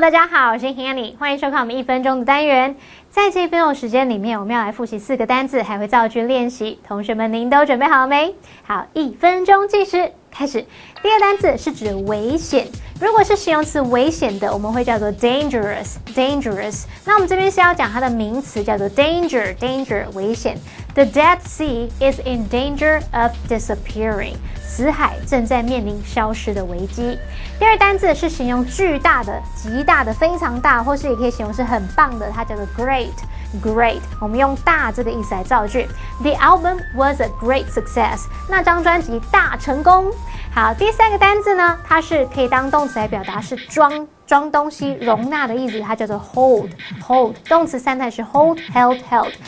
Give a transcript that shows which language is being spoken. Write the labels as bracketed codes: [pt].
[zh] 大家好，我是 Hanny， 欢迎收看我们1分钟的单元。在这1分钟的时间里面，我们要来复习4个单字，还会造句练习。同学们，您都准备好了没？好，1分钟计时开始。第一个单字是指危险，如果是形容词危险的，我们会叫做 dangerous。那我们这边是要讲它的名词，叫做 danger 危险。 [en] The Dead Sea is in danger of disappearing. [zh] 死海正在面临消失的危机。第二单字是形容巨大的、极大的、非常大，或是也可以形容是很棒的，它叫做 great。我们用大这个意思来造句。 [en] The album was a great success. [zh] 那张专辑大成功。好，第三个单字呢，它是可以当动词来表达是装东西、容纳的意思，它叫做 hold。动词3态是 hold, held.